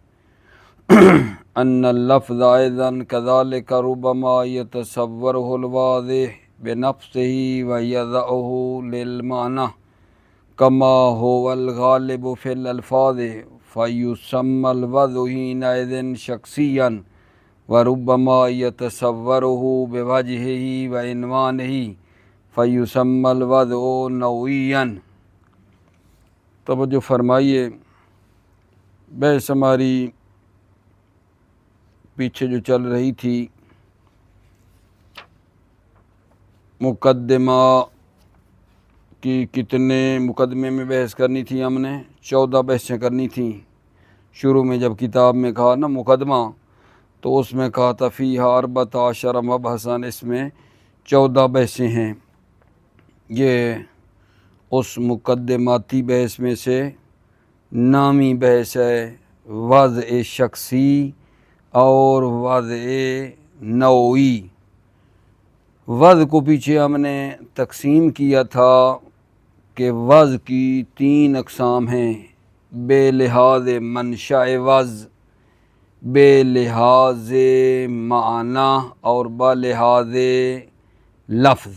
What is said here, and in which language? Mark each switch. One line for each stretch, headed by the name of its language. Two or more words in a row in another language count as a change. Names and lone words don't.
Arabic: ان اللفظ ايضا كذلك ربما يتصوره الواضح بنفسه ويضعه للمعنى كما هو الغالب في الألفاظ فيسمى الوضع حينئذ شخصيا وربما يتصوره بوجهه وعنوانه فيسمى الوضع نوعيا۔
Urdu: توجہ فرمائیے، بحث ہماری پیچھے جو چل رہی تھی مقدمہ کی، کتنے مقدمے میں بحث کرنی تھی ہم نے؟ 14 بحثیں کرنی تھیں۔ شروع میں جب کتاب میں کہا نا مقدمہ، تو اس میں کہا تھا
Arabic: فیہا 14 مبحثاً،
Urdu: اس میں 14 بحثیں ہیں۔ یہ اس مقدماتی بحث میں سے نامی بحث ہے، وضع شخصی اور وضع نوعی۔ وضع کو پیچھے ہم نے تقسیم کیا تھا کہ وضع کی 3 اقسام ہیں، بے لحاظ منشأ وضع، بے لحاظ معنی اور بلحاظ لفظ۔